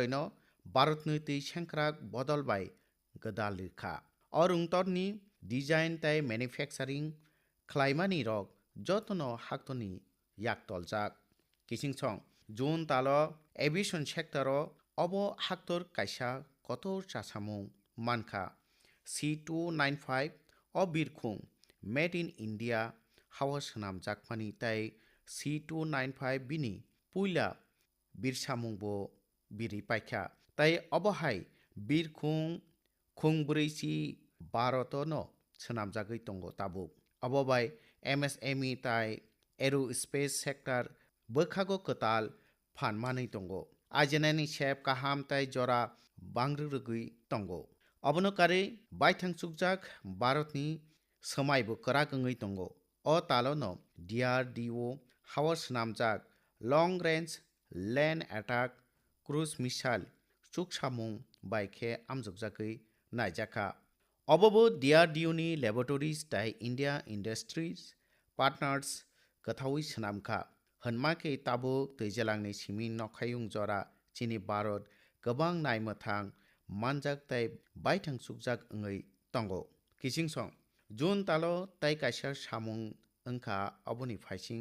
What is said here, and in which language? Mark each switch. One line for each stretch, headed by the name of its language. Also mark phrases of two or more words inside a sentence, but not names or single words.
Kok Borok: no Bharatni twi sengkrak bodol bai gdal rwkha o rungtorni design tai manufacturing khlaimani rok jotono haktoni yaktoljak kisingsong june talo
English: aviation sector
Kok Borok: o obo haktor kaisa kotor chasamung mankha C295 o birkhung
English: made in India
Kok Borok: hawa swnamjakmani tai C295 bini puila birsamungbo biri paikha tai obo hai birkhung khungbrui Bharoto no swnamjagui tongo tabuk obo bai MSME tai
English: aerospace sector
Kok Borok: bwkhago kwtal phanmanui tongo ajinani sep kaham tai jora bangrwrwgui tongo obono kari baithang chukjak Bharatni swmaibo kwrak wngwi tongo o talono DRDO hawa swnamjak
English: long range land attack cruise missile
Kok Borok: chuksamung bai khe amjokjagui naijakha obobo DRDO ni laboratories tai
English: India Industries Partners
Kok Borok: kwthaui swnamkha hwnmakhe tabuk twijlangni simi nokhayung jora chini Bharat kwbang naimwthang manjak tai baithang chukjak wngwi tongo kisingsong june talo tai kaisa samung wngkha oboni faising